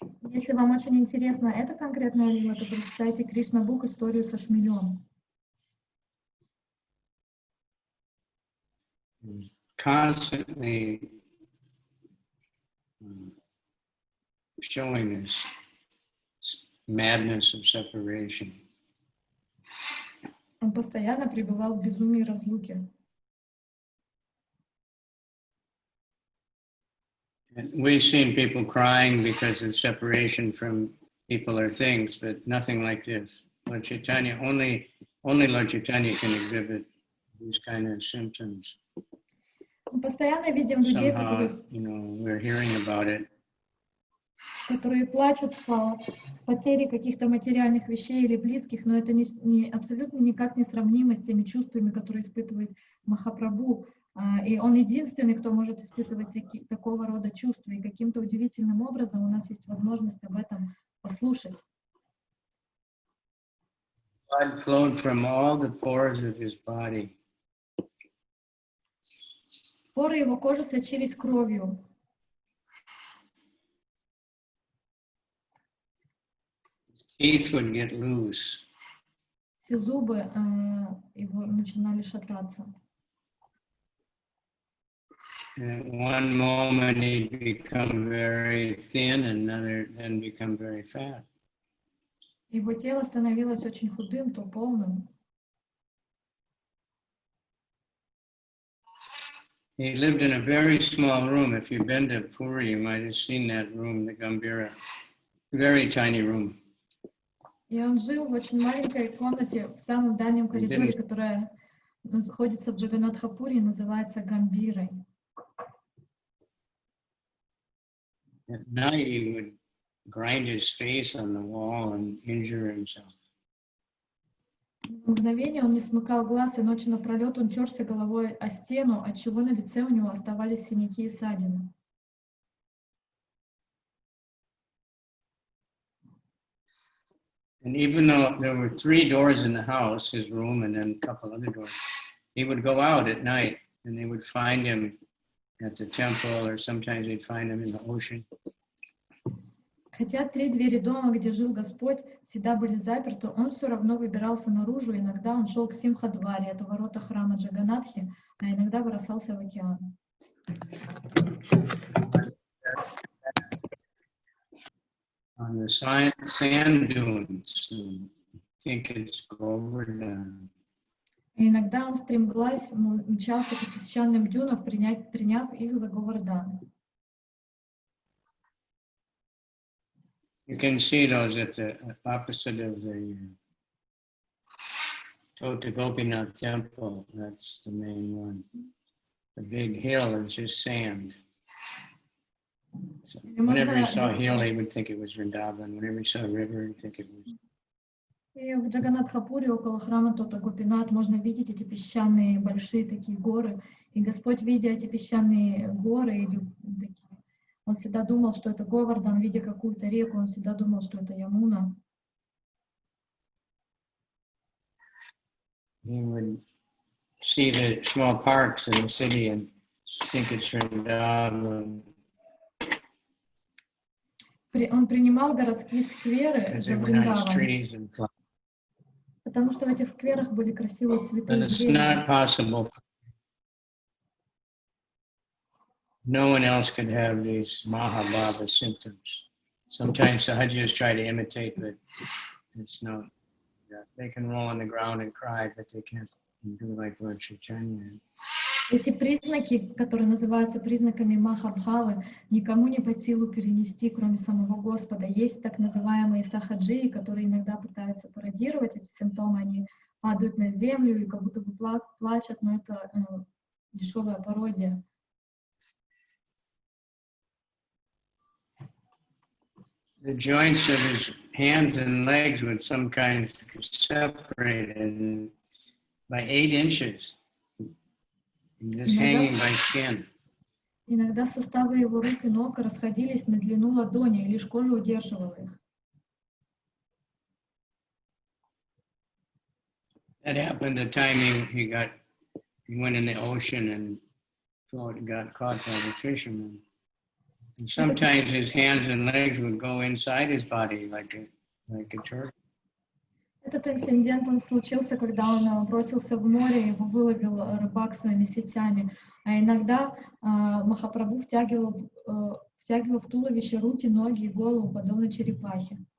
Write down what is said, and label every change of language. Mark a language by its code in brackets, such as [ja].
[ru] Если вам очень интересна эта конкретная лила, то прочитайте Кришна бук историю со шмелем. [en] Constantly showing this madness of separation. [ru] Он постоянно пребывал в безумии разлуки. [en] We've seen people crying because of separation from people or things, but nothing like this. Lord Chaitanya, only Lord Chaitanya can exhibit these kind of symptoms. [ru] Мы постоянно видим людей, [en] we're hearing about it. [ru] Которые плачут по потере каких-то материальных вещей или близких, но это абсолютно никак не сравнимо с теми чувствами, которые испытывает Махапрабху. И он единственный, кто может испытывать такого рода чувства. И каким-то удивительным образом у нас есть возможность об этом послушать. [en] Blood flowed from all the pores of his body. [ru] Поры его кожи сочились кровью. [en] Teeth would get loose. [ru] Все зубы его начинали шататься. [en] At one moment he'd become very thin, and then become very fat. [ru] Его тело становилось очень худым, то полным. [en] He lived in a very small room. If you've been to Puri, you might have seen that room, the Gambhira. Very tiny room. [ru] И он жил в очень маленькой комнате в самом дальнем коридоре, которая находится в Джаганатхапуре и называется Гамбирой. [en] At night he would grind his face on the wall and injure himself. [ru] В мгновение он не смыкал глаз, и ночью напролет он терся головой о стену, отчего на лице у него оставались синяки и ссадины. [en] And even though there were 3 doors in the house, his room and then a couple other doors, he would go out at night and they would find him at the temple, or sometimes they'd find him in the ocean. [ru] Хотя 3 двери дома, где жил Господь, всегда были заперты, он все равно выбирался наружу, иногда он шел к Симхадваре, это ворота храма Джаганатхи, а иногда бросался в океан. [en] On the sand dunes, I think it's Govardhan. [ru] И иногда он стремглась, мчался по песчаным дюнам, приняв их за Говардан. [en] You can see those at the opposite of the Tota Gopinath temple. That's the main one. The big hill is just sand. So whenever he saw a hill, he would think it was Vrindavan. Whenever he saw a river, he'd think it was. [ru] И в Джаганатхапуре около храма Тота Гопинат можно видеть эти песчаные большие такие горы. И Господь, видя эти песчаные горы, или такие, он всегда думал, что это Говардан, видя какую-то реку, он всегда думал, что это Ямуна. [en] He would see the small parks in the city and think it's Vrindavan. [ru] Он принимал городские скверы за Вриндаван, потому что в этих скверах были красивые цветы и деревья. [en] No one else could have these Mahabhava symptoms. Sometimes Sahajis try to imitate, but it's not. They can roll on the ground and cry, but they can't do like Lord Chaitanya. [ru] Эти признаки, которые называются признаками Махабхавы, никому не под силу перенести, кроме самого Господа. Есть так называемые сахаджи, которые иногда пытаются пародировать эти симптомы, они падают на землю и как будто бы плачут, но это дешевая пародия. [en] The joints of his hands and legs would sometimes be separated by 8 inches. Just hanging by skin. [ru] Иногда суставы его рук и ног расходились на длину ладони, и лишь кожа удерживала их. [en] That happened the time he went in the ocean and got caught by the fishermen. And sometimes his hands and legs would go inside his body like a turtle. [ru] Этот инцидент он случился, когда он бросился в море, его выловил рыбак своими сетями. А иногда Махапрабху втягивал в туловище руки, ноги и голову, подобно черепахе.